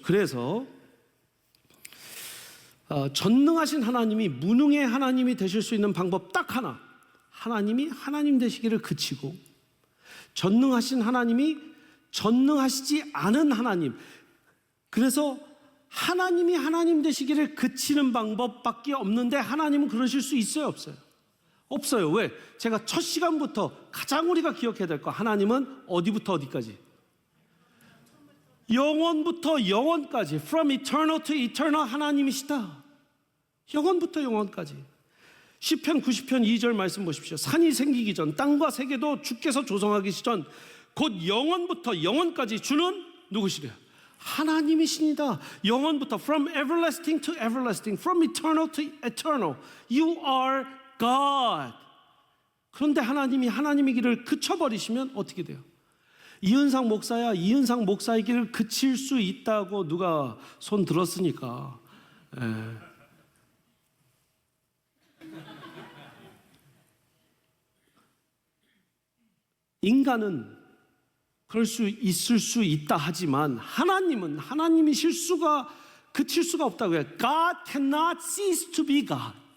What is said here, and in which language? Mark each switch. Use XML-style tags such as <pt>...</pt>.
<ko>그래서 전능하신 하나님이 무능의 하나님이 되실 수 있는 방법 딱 하나, 하나님이 하나님 되시기를 그치고, 전능하신 하나님이 전능하시지 않은 하나님, 그래서 하나님이 하나님 되시기를 그치는 방법밖에 없는데, 하나님은 그러실 수 있어요, 없어요? 없어요. 왜? 제가 첫 시간부터 가장 우리가 기억해야 될 거, 하나님은 어디부터 어디까지? 영원부터 영원까지,</ko> <en>from eternal to eternal</en> <ko>하나님이시다. 영원부터 영원까지. 시편 90편 2절 말씀 보십시오. 산이 생기기 전, 땅과 세계도 주께서 조성하기 전, 곧 영원부터 영원까지 주는 누구시래요? 하나님이십니다. 영원부터,</ko> <en>from everlasting to everlasting, from eternal to eternal, you are God.</en> <ko>그런데 하나님이 하나님이기를 그쳐버리시면 어떻게 돼요? 이은상 목사야, 이은상 목사이기를 그칠 수 있다고 누가 손 들었으니까. 인간은 그럴 수 있을 수 있다 하지만, 하나님은 하나님이 실수가 그칠 수가 없다고 해요.</ko> <en>God cannot cease to be God.</en>